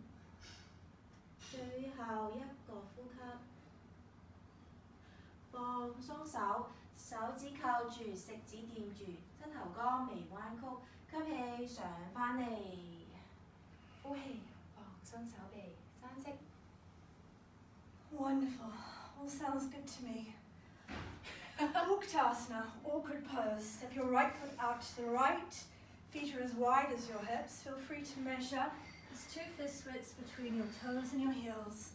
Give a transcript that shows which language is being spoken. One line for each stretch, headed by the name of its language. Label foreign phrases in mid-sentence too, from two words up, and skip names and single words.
Cantonese: 最後一個呼吸，放鬆手，手指扣住，食指掂住，膝頭哥微彎曲，吸氣上返嚟，呼氣放鬆手臂。
English: Wonderful. All sounds good to me. Uttanasana, awkward pose. Step your right foot out to the right. Feet are as wide as your hips. Feel free to measure. There's 2 fist widths between your toes and your heels.